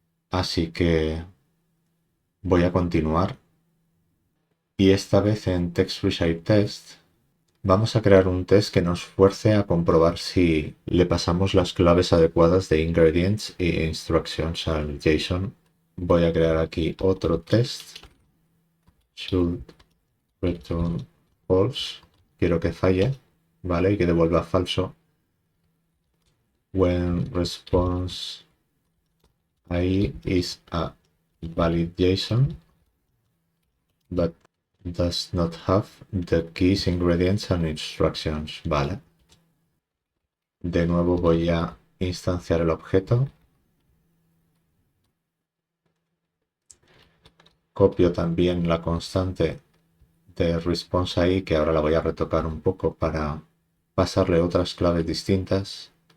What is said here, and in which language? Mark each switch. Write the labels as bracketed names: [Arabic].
[Spanish] Así que voy a continuar, y esta vez en TextReshapeTest vamos a crear un test que nos fuerce a comprobar si le pasamos las claves adecuadas de ingredients e instructions al JSON. Voy a crear aquí otro test. [English] Should return false. [Spanish] Quiero que falle, ¿vale? Y que devuelva falso. [English] When response I is a valid JSON, but does not have the keys, ingredients and instructions, [Spanish] ¿vale? De nuevo voy a instanciar el objeto. Copio también la constante de response ahí, que ahora la voy a retocar un poco para pasarle otras claves distintas.